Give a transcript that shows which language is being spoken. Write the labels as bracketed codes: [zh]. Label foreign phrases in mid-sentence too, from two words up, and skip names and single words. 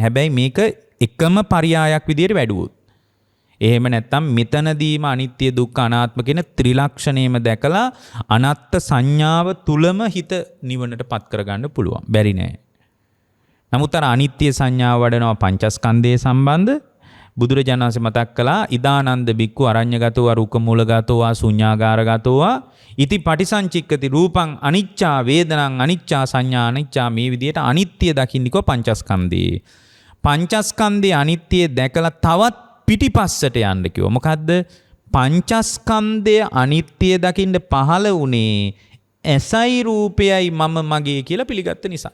[si] හැබැයි මේක එකම පරයායක් විදියට වැඩුවොත්. එහෙම නැත්නම් මෙතනදීම අනිත්‍ය දුක්ඛ අනාත්ම කියන ත්‍රිලක්ෂණයම දැකලා අනත්ත් සංඥාව තුලම හිත නිවනට පත් කරගන්න පුළුවන්. බැරි නෑ. නමුත් අර අනිත්‍ය සංඥාව වඩනවා පංචස්කන්ධයේ සම්බන්ධ බුදුරජාණන් වහන්සේ මතක් කළා [pi] ඉදානන්ද බික්කු අරඤ්‍යගතෝ රුක්කමූලගතෝ ශුඤ්ඤාගාරගතෝ ඉති පටිසංචික්කති රූපං අනිච්චා වේදනං අනිච්චා සංඥා අනිච්චා [si] මේ විදිහට අනිත්‍ය දකින්නකෝ පංචස්කන්ධේ. පංචස්කන්ධයේ අනිත්‍ය දැකලා තවත් පිටිපස්සට යන්න කිව්වා. මොකද්ද? පංචස්කන්ධය අනිත්‍ය දකින්න පහළ වුණේ ඇසයි රූපයයි මම මගේ කියලා පිළිගත්ත නිසා.